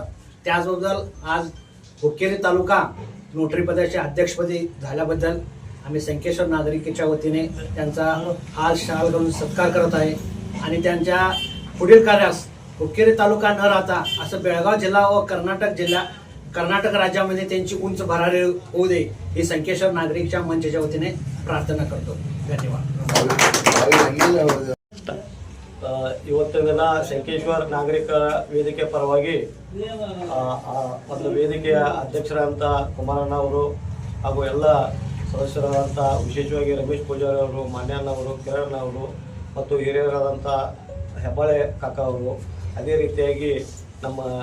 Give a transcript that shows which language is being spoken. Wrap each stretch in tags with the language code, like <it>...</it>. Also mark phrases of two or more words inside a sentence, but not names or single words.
<mr>त्याचबद्दल आज हुक्केरी तालुका नोटरी पदाच्या अध्यक्षपदी झाल्याबद्दल आम्ही संकेश्वर नागरिकेच्या वतीने त्यांचा हाल शाल घालून सत्कार करत आहे. आणि त्यांच्या पुढील कार्यास हुक्केरी तालुका न राहता असं बेळगाव जिल्हा व कर्नाटक राज्यामध्ये त्यांची उंच भरारी होऊ दे ही संकेश्वर नागरिकच्या मंचाच्या वतीने प्रार्थना करतो. धन्यवाद.</mr> <kn>ಇವತ್ತಿನ ದಿನ ಶಂಕೇಶ್ವರ ನಾಗರಿಕ ವೇದಿಕೆ ಪರವಾಗಿ ಒಂದು ವೇದಿಕೆಯ ಅಧ್ಯಕ್ಷರಾದಂಥ ಕುಮಾರಣ್ಣ ಅವರು ಹಾಗೂ ಎಲ್ಲ ಸದಸ್ಯರಾದಂಥ ವಿಶೇಷವಾಗಿ ರಮೇಶ್ ಪೂಜಾರಿ ಅವರು, ಮಾನ್ಯಣ್ಣ ಅವರು, ಕಿರಣ್ ಅವರು ಮತ್ತು ಹಿರಿಯರಾದಂಥ ಹೆಬ್ಬಾಳೆ ಕಾಕ ಅವರು, ಅದೇ ರೀತಿಯಾಗಿ ನಮ್ಮ</kn>